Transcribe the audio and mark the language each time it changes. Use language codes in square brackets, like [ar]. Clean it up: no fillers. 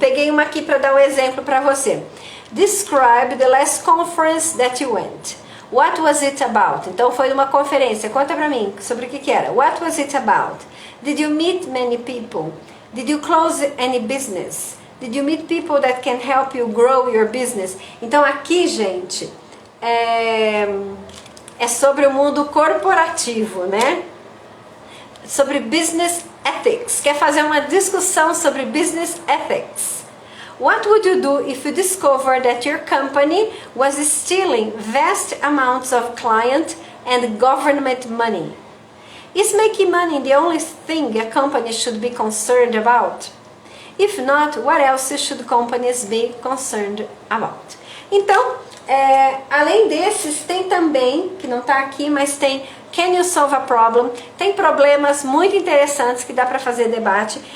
[pt] Peguei uma aqui para dar um exemplo para você. [en] Describe the last conference that you went. What was it about? [pt] Então foi uma conferência. Conta para mim sobre o que era. [en] What was it about? Did you meet many people? Did you close any business? Did you meet people that can help you grow your business? [pt] Então aqui, gente, é sobre o mundo corporativo, né? Sobre business ethics. Quer fazer uma discussão sobre business ethics. [en] What would you do if you discovered that your company was stealing vast amounts of client and government money? Is making money the only thing a company should be concerned about? If not, what else should companies be concerned about? [pt] Então, Além desses, tem também, que não está aqui, mas tem Can You Solve a Problem? Tem problemas muito interessantes que dá para fazer debate.